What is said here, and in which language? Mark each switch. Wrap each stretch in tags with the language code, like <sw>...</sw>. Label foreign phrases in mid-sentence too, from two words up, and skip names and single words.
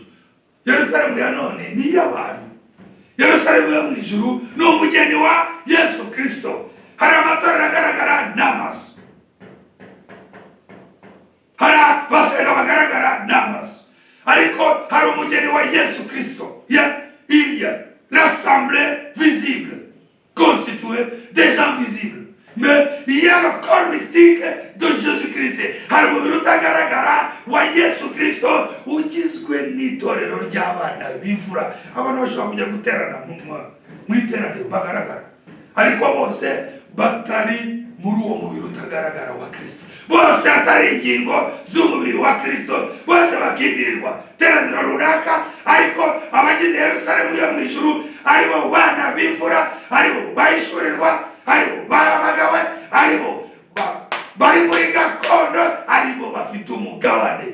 <rw>Yerusalemu ya none ni iy'abantu. Yerusalemu yo mu ijuru ni umugeni wa Yesu Kristo. Hari amatorero agaragara n'amaso, hari abasenga bagaragara n'amaso, ariko hari umugeni wa Yesu Kristo.</rw> <fr>Il y a l'assemblée visible, constituée des gens visibles. Mais il y a le corps mystique de Jésus-Christ.</fr> <rw>Hari umubiri utagaragara wa Yesu Kristo ugizwe n'itorero ry'abana b'imfura. Abantu bashobora kujya guterana mu iteraniro bagaragara, ariko bose batari muri uwo mubiri utagaragara wa Kristo. Bose atari ingingo z'umubiri wa Kristo, bose bakindirirwa teraniro runaka, ariko abagize Yerusalemu yo mu ijuru aribo bana b'imfura, aribo bahishurirwa, aribo bahamagawe, aribo bari muri gakondo, aribo bafite umugabane.</rw>